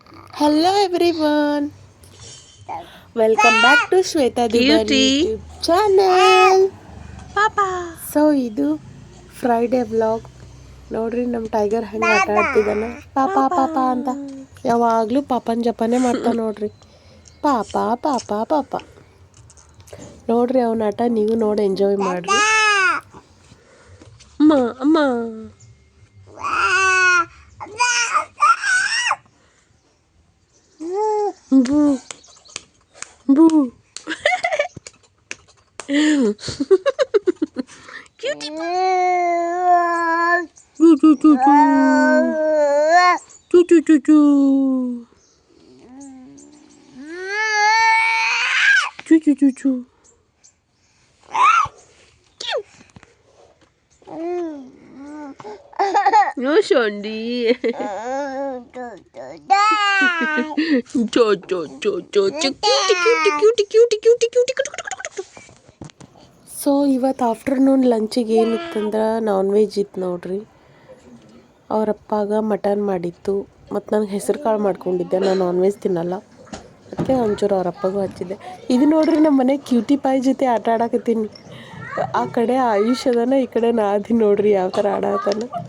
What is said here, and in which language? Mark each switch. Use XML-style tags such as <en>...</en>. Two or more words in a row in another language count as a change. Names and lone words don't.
<en>Hello everyone, welcome back to Shweta Dubari YouTube channel.</en> <kn>ಪಾಪಾ ಸೊ ಇದು</kn> <en>Friday vlog.</en> <kn>ನೋಡ್ರಿ ನಮ್ಮ ಟೈಗರ್ ಹೆಂಗೆ ಆಟ ಆಡ್ತಿದ್ದಾನೆ ಪಾಪ ಪಾಪ ಅಂತ. ಯಾವಾಗಲೂ ಪಾಪನ ಜಪನೇ ಮಾಡ್ತಾ ನೋಡ್ರಿ. ಪಾಪ ಪಾಪ ಪಾಪ ನೋಡ್ರಿ ಅವನ ಆಟ ನೀವು ನೋಡಿ ಎಂಜಾಯ್ ಮಾಡ್ರಿ. ಅಮ್ಮ ಅಮ್ಮ ಬೂ ಬೂ cutie choo choo choo choo choo choo choo choo choo choo.</kn> <en>No Shondi. Cho cho cho cho cutie cutie cutie.</en> <kn>ಸೊ ಇವತ್ತು</kn> <en>afternoon lunch</en> <kn>ಏನಿತ್ತಂದ್ರೆ</kn> <en>non veg</en> <kn>ಇತ್ತು ನೋಡ್ರಿ. ಅವ್ರ ಅಪ್ಪಾಗ ಮಟನ್ ಮಾಡಿತ್ತು ಮತ್ತು ನನಗೆ ಹೆಸರು ಕಾಳು ಮಾಡ್ಕೊಂಡಿದ್ದೆ. ನಾನು</kn> <en>non veg</en> <kn>ತಿನ್ನಲ್ಲ, ಅದಕ್ಕೆ ಒಂಚೂರು ಅವ್ರ ಅಪ್ಪಗೂ ಹಚ್ಚಿದ್ದೆ. ಇದು ನೋಡ್ರಿ ನಮ್ಮ ಮನೆ</kn> <en>cutie pie</en> <kn>ಜೊತೆ ಆಟ ಆಡಕತ್ತೀನಿ. ಆ ಕಡೆ ಆಯುಷ್ ಅದನ, ಈ ಕಡೆ ನಾದಿ ನೋಡ್ರಿ ಯಾವ ಥರ ಆಡತಾನ.</kn>